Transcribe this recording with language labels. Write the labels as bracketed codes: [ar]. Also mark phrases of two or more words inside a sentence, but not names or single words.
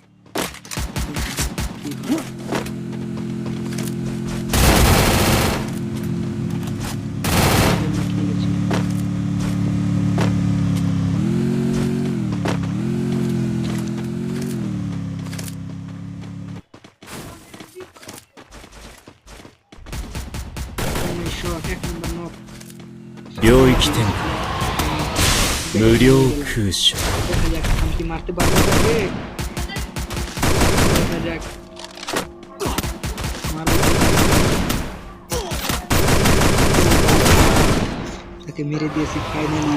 [bn] কি হয়? ঠিক আছে। শট, এক নম্বর নক। [ja] 領域展開無料空襲 [bn] দেখা যাক আমি কি মারতে পারবো তাকে। দেখা যাক মারবো। তাকে মেরে দিয়েছি ফাইনালি।